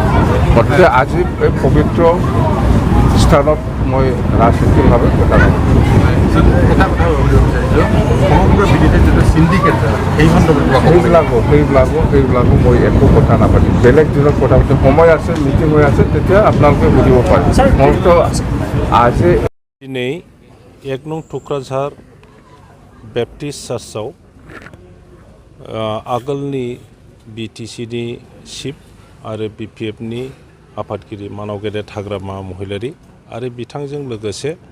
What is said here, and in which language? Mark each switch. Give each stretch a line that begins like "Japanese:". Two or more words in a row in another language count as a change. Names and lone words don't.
Assamese: গতিকে আজি এই পবিত্ৰ স্থানত মই ৰাজনীতিভাৱে কথা নকওঁ। এটা কথা ক'ব বিচাৰিছোঁ, সমগ্ৰ বিজেপিৰ যিটো চিণ্ডিকেট সেইবিলাকো মই একো কথা নাপাতিম। বেলেগ দিনত কথা পাতিম, সময় আছে, মিটিং হৈ আছে, তেতিয়া আপোনালোকে বুজিব পাৰে। মইতো আজি
Bodo: दिनै 1 नं टुक्राझार बेप्टिस्ट चार्चआव आगोलनि BTCनि चिफ आरो BPFनि आफादगिरि मानाव गेदेर हाग्रामा महिलारि आरो बिथांजों लोगोसे